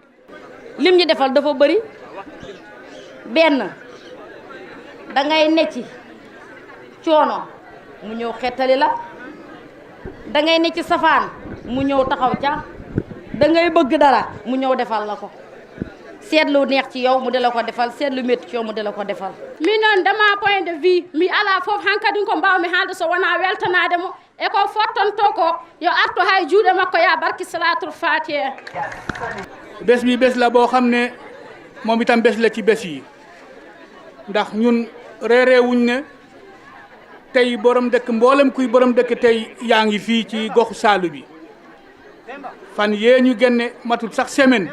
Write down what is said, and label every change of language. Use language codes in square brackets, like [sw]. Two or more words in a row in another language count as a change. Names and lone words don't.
[wo] lim ñu defal dafa bëri benn dangay ne ci coono mu ñëw xettali la dangay ne ci safaan mu ñëw taxaw ca dangay bëgg dara mu ñëw defal la ko. seetlu neex ci yow mu de la ko defal seetlu métti ci yow mu de la ko defal. [ff] min noon dama [fr] point de vue [ff] mi ala fof hankkadi ko mbawmi haalde so wona weltanade mo e ko fottonto ko yo artu hay juuɗe makko ya barki [ar] salatul fatiha. [wo] bés bi bés la boo xam ne moom itam bés la ci bés yi ndax ñun réeréewuñ ne tey borom dëkk mboolem kuy borom dëkk tey yaa ngi fii ci goxu Saly bi fan yee ñu génne matul sax semaine.